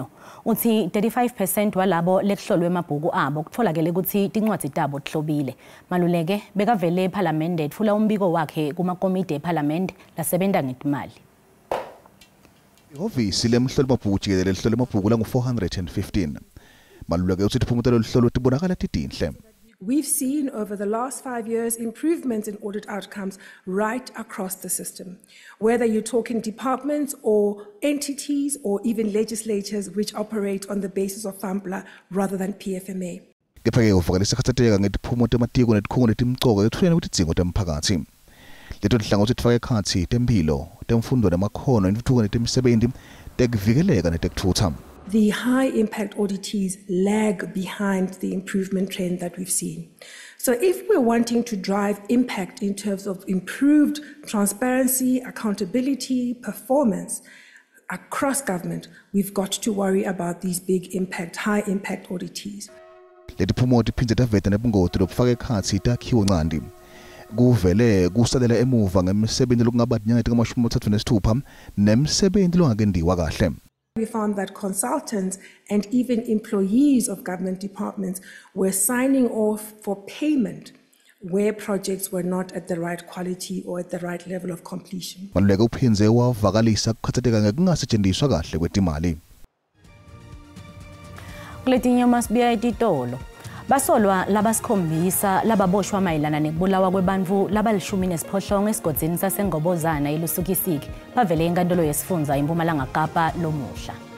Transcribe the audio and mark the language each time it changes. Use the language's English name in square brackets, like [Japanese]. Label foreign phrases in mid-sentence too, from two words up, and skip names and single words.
[Swati] Uthi 35% walabo lekuhlolwe emabhuku abo kutfolakele ukuthi tincwadzi tabo tihlobile. Maluleke bekavele eParliament etfula umbiko wakhe kumakomiti eParliament lasebenta ngetimali. Ihhovisi lemhlolo mabhuku jikelele lihlolo mabhuku langu 415. Maluleke uthi tiphumo teluhlolo tibonakala titinhle. [English] We've seen over the last 5 years improvements in audit outcomes right across the system, whether you're talking departments or entities or even legislatures which operate on the basis of FAMPLA rather than PFMA. [Swati] Kepha-ke uvakalisa khathateka ngetiphumo tematiko netikhungo netimcoka ekutfuleni kwetidzingo temphakatsi. Leto tinhlangothi tifaka ekhatsi temphilo, temfundo nemakhono, intfutfuko netemisebenti, tekuvikeleka netekuthutsa. [English] The high-impact auditees lag behind the improvement trend that we've seen. So if we're wanting to drive impact in terms of improved transparency, accountability, performance across government, we've got to worry about these big impact, high-impact auditees. [Swati] Leti phumo tiphindze taveta nebungoti lokufaka ekhatsi takhiwo ncandi. Kuvele kusalela emuva ngemisebenzi lokungaba dinyanga etingamashumi nemisebenzi longakendiwa kahle. [English] We found that consultants and even employees of government departments were signing off for payment where projects were not at the right quality or at the right level of completion. [Swati] Maluleke uphindze wavakalisa kukhathateka ngekungasetshenziswa kahle kwetimali. Kuletinye masibiya etitolo. Basolwa labasikhombisa lababoshwa mayelana nekubulawa kwebantfu labalishumi-nesiphohlongo esigodini saseNgobozana eLusikisiki bavele enkantolo yesifundza eMpumalanga Kapa lomuhla.